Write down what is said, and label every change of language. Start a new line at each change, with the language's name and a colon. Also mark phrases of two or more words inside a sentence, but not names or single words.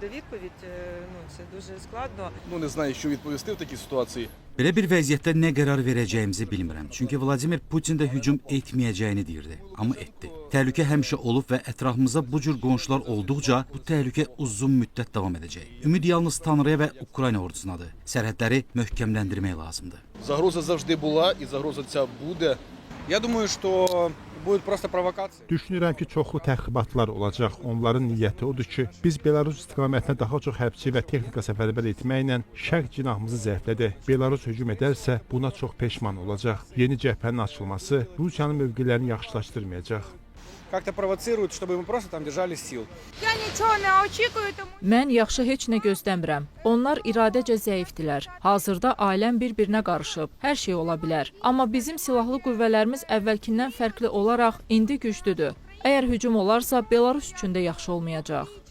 Azerbaijani: Belə bir vəziyyətdə nə qərar verəcəyimizi bilmirəm. Çünki Vladimir Putin də hücum etməyəcəyini deyirdi, amma etdi. Təhlükə həmişə olub və ətrafımızda bu cür qonşular olduqca bu təhlükə uzun müddət davam edəcək. Ümid yalnız Tanrıya və Ukrayna ordusunadır. Sərhədləri möhkəmləndirmək lazımdır.
Ukrainian: Загроза завжди була і загроза ця буде.
Russian: Я думаю, що будет просто провокация.
Azerbaijani: Düşünürəm ki, çoxlu təxribatlar olacaq. Onların niyyəti odur ki, biz Belarus istiqamətinə daha çox hərbçi və texnika səfərbər etməklə şərq cinahımızı zəiflədək. Belarus hücum edərsə, buna çox peşman olacaq. Yeni cəbhənin açılması Rusiyanın mövqelərini yaxşılaşdırmayacaq.
Russian: Как-то провоцируют, чтобы мы просто там держали сил.
Azerbaijani: Mən yaxşı heç nə gözləmirəm. Onlar iradəcə zəifdilər. Hazırda ailəm bir-birinə qarışıb. Hər şey ola bilər. Amma bizim silahlı qüvvələrimiz əvvəlkindən fərqli olaraq indi güclüdür. Əgər hücum olarsa, Belarus üçün də yaxşı olmayacaq.